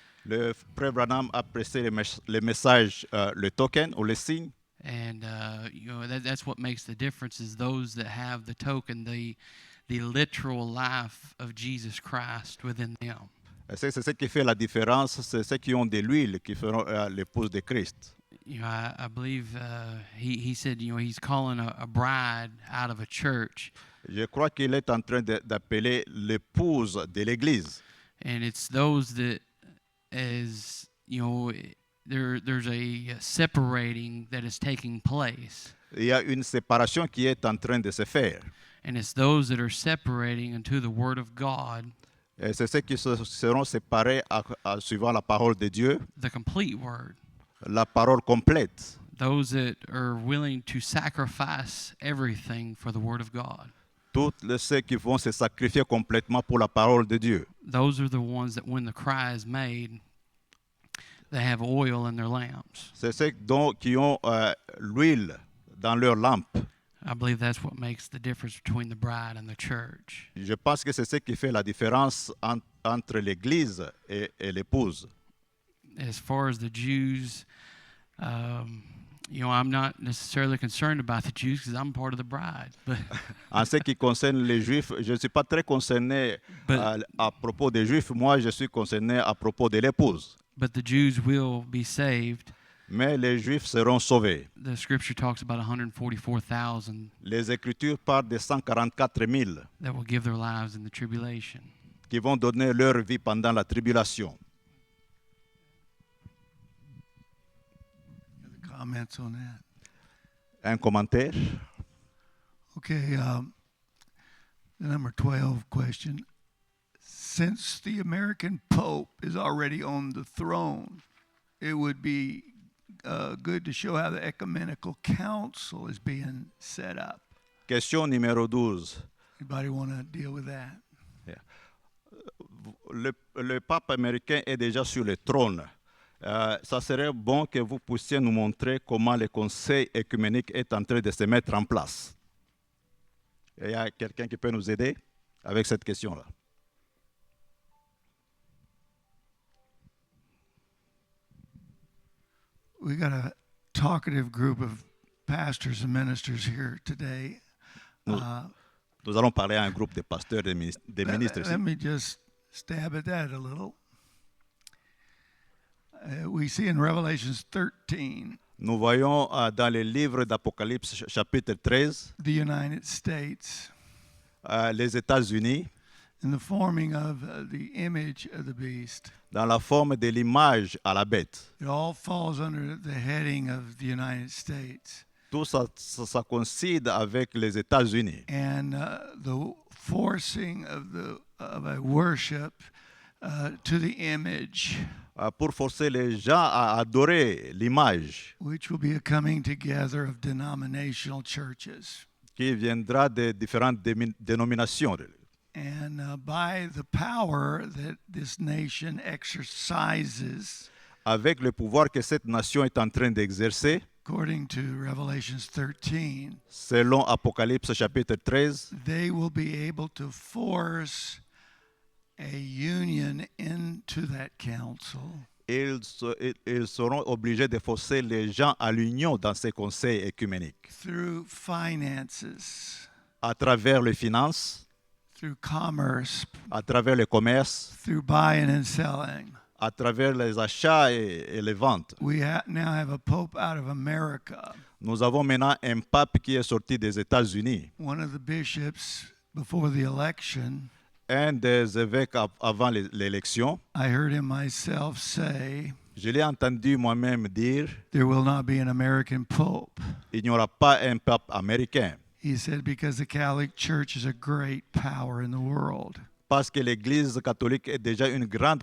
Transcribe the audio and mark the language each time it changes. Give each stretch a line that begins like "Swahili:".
French: Le frère Branham a pressé le message, le token ou le signe.
English: And that's what makes the difference is those that have the token, the literal life of Jesus Christ within them.
French: C'est ce qui fait la différence, c'est ceux qui ont de l'huile qui feront l'épouse de Christ.
English: I believe he said, he's calling a bride out of a church.
French: Je crois qu'il est en train d'appeler l'épouse de l'Église.
English: And it's those that, as there's a separating that is taking place.
French: Il y a une séparation qui est en train de se faire.
English: And it's those that are separating into the Word of God,
French: Et c'est ceux qui seront séparés suivant la parole de Dieu,
English: the complete Word.
French: la parole complète.
English: Those that are willing to sacrifice everything for the Word of God.
French: Tous ceux qui vont se sacrifier complètement pour la parole de Dieu.
English: Those are the ones that when the cry is made, they have oil in their lamps.
French: C'est ceux qui ont l'huile dans leur lampe.
English: I believe that's what makes the difference between the bride and the church.
French: Je pense que c'est ce qui fait la différence entre l'Église et l'épouse.
English: As far as the Jews, I'm not necessarily concerned about the Jews because I'm part of the bride. But
French: En ce qui concerne les Juifs, je ne suis pas très concerné à propos des Juifs. Moi, je suis concerné à propos de l'épouse.
English: but the Jews will be saved.
French: Mais les Juifs seront sauvés.
English: The scripture talks about 144,000
French: Les Écritures parlent de 144 000
English: that will give their lives in the tribulation.
French: qui vont donner leur vie pendant la tribulation.
English: Comments on that?
French: Un commentaire?
English: Okay, The number 12 question. Since the American Pope is already on the throne, it would be good to show how the Ecumenical Council is being set up.
French: Question numéro 12.
English: Anybody want to deal with that?
French: Le pape américain est déjà sur le trône. Ça serait bon que vous puissiez nous montrer comment le conseil écuménique est en train de se mettre en place. Il y a quelqu'un qui peut nous aider avec cette question-là.
English: We got a talkative group of pastors and ministers here today.
French: Nous allons parler à un groupe de pasteurs et des ministres ici.
English: Let me just stab at that a little. We see in Revelations 13,
French: Nous voyons dans le livre d'Apocalypse chapitre 13,
English: the United States
French: les États-Unis,
English: in the forming of the image of the beast.
French: dans la forme de l'image à la bête.
English: It all falls under the heading of the United States.
French: Tout ça coïncide avec les États-Unis.
English: And the forcing of a worship to the image,
French: Pour forcer les gens à adorer l'image
English: which will be a coming together of denominational churches.
French: qui viendra de différentes dénominations.
English: And by the power that this nation exercises,
French: Avec le pouvoir que cette nation est en train d'exercer,
English: according to Revelations 13,
French: selon Apocalypse chapitre 13,
English: they will be able to force a union into that council
French: ils seront obligés de forcer les gens à l'union dans ces conseils écuméniques.
English: through finances,
French: À travers les finances,
English: through commerce,
French: à travers le commerce,
English: through buying and selling.
French: à travers les achats et les ventes.
English: We now have a pope out of America.
French: Nous avons maintenant un pape qui est sorti des États-Unis.
English: One of the bishops before the election,
French: Un des évêques avant l'élection,
English: I heard him myself say,
French: je l'ai entendu moi-même dire,
English: there will not be an American pope.
French: il n'y aura pas un pape américain.
English: He said, because the Catholic Church is a great power in the world.
French: Parce que l'Église catholique est déjà une grande